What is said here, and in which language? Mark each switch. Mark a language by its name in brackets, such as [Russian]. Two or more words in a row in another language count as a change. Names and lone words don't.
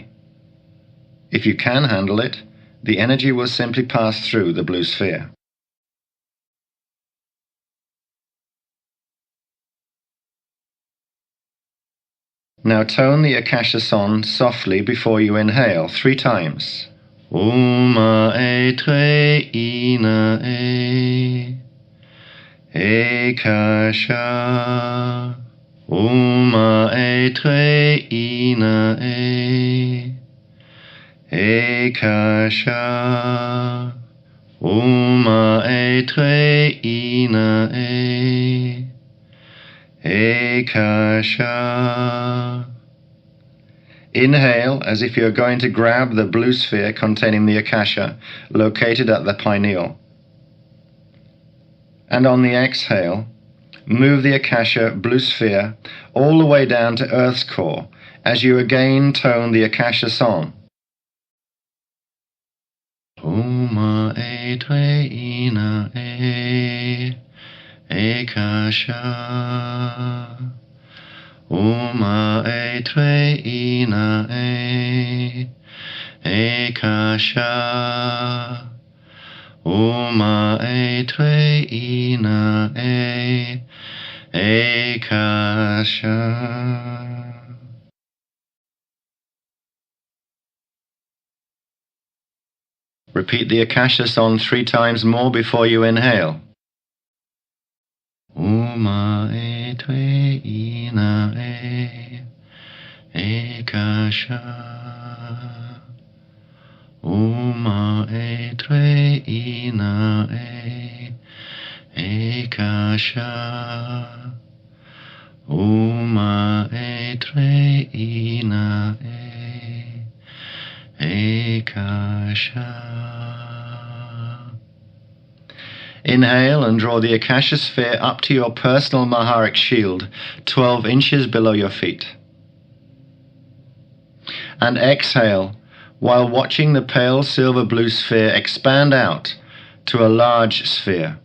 [English] If you can handle it, the energy will simply pass through the blue sphere. Now tone the Akasha song softly before you inhale 3 times. Uma e tre ina e Akasha. Uma e tre ina e Akasha. Uma e tre ina e Akasha. Inhale as if you're going to grab the blue sphere containing the Akasha, located at the pineal. And on the exhale, move the Akasha blue sphere all the way down to Earth's core as you again tone the Akasha song. Uma e tre ina e Akasha. Uma e tre ina e Akasha. Uma e tre ina e Akasha. Repeat the Akasha song 3 times more before you inhale. Uma e tre ina e Akasha. Uma e tre ina e Akasha. Uma e tre ina e Akasha. Inhale and draw the Akasha sphere up to your personal Maharic shield, 12 inches below your feet. And exhale while watching the pale silver blue sphere expand out to a large sphere.